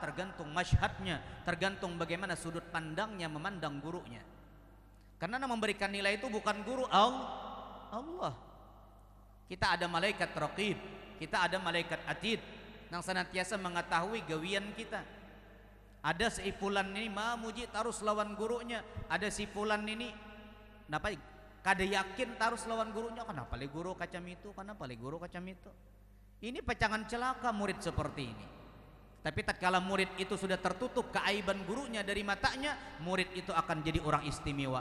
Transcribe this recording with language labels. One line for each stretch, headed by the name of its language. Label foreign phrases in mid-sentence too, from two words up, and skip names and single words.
Indonesian: Tergantung masyhadnya, tergantung bagaimana sudut pandangnya memandang gurunya. Karena yang memberikan nilai itu bukan guru, Allah. Kita ada malaikat raqib, kita ada malaikat atid yang senantiasa mengetahui gawian kita.
Banjar: Ada si fulan ini mamuji tarus lawan gurunya, ada si fulan ini kenapa kada yakin tarus lawan gurunya, kenapa le guru kacam itu, kenapa le guru kacam itu.
Indonesian: Ini pecangan celaka murid seperti ini. Tapi tatkala murid itu sudah tertutup keaiban gurunya dari matanya, murid itu akan jadi orang istimewa.